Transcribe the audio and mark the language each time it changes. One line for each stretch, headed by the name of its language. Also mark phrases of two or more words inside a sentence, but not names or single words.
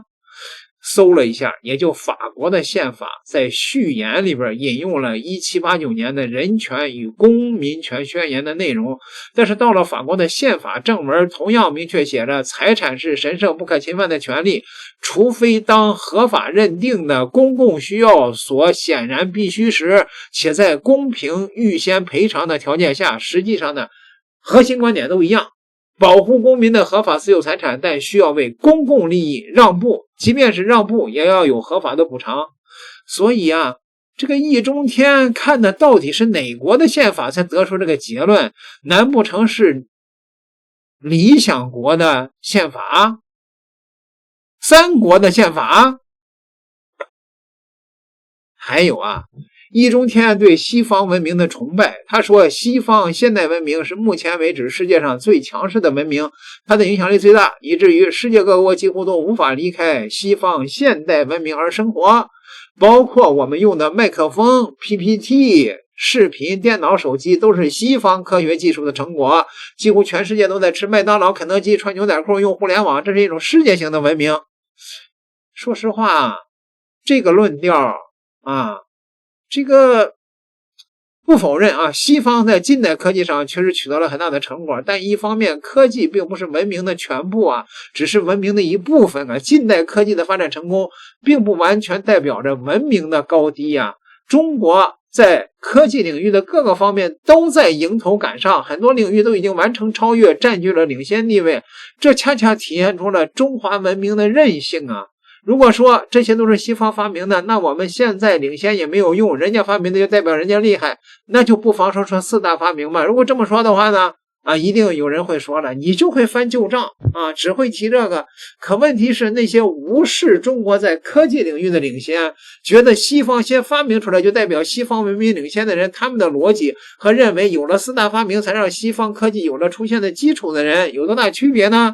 Chinese: 搜了一下，也就法國的憲法在序言裡邊引用了1789年的人權與公民權宣言的內容，但是到了法國的憲法正文同樣明確寫着財產是神聖不可侵犯的權利，除非當合法認定的公共需要所顯然必須時，且在公平預先賠償的條件下。實際上呢，核心觀點都一樣，保護公民的合法私有財產，但需要為公共利益讓步，即便是讓步也要有合法的補償。所以這個易中天看的到底是哪國的憲法才得出這個結論？難不成是理想國的憲法？三國的憲法？還有啊，易中天對西方文明的崇拜，他說西方现代文明是目前为止世界上最强势的文明，它的影響力最大，以至于世界各国幾乎都無法離開西方現代文明而生活，包括我們用的麥克風、PPT、視頻、電腦、手機都是西方科學技術的成果，幾乎全世界都在吃麥當勞、肯德基、穿牛仔褲、用互聯網，這是一種世界性的文明。說實話，這個論調啊，這個不否認啊，西方在近代科技上確實取得了很大的成果，但一方面科技並不是文明的全部啊，只是文明的一部分啊。近代科技的發展成功並不完全代表着文明的高低啊。中國在科技領域的各個方面都在迎頭趕上，很多領域都已經完成超越，佔據了領先地位，這恰恰體現出了中華文明的韌性啊。如果說這些都是西方發明的，那我們現在領先也沒有用，人家發明的就代表人家厲害，那就不妨說四大發明嘛。如果這麼說的話呢，一定有人會說了，你就會翻舊賬啊，只會提這個。可問題是那些無視中國在科技領域的領先，覺得西方先發明出來就代表西方文明領先的人，他們的邏輯和認為有了四大發明才讓西方科技有了出現的基礎的人有多大區別呢？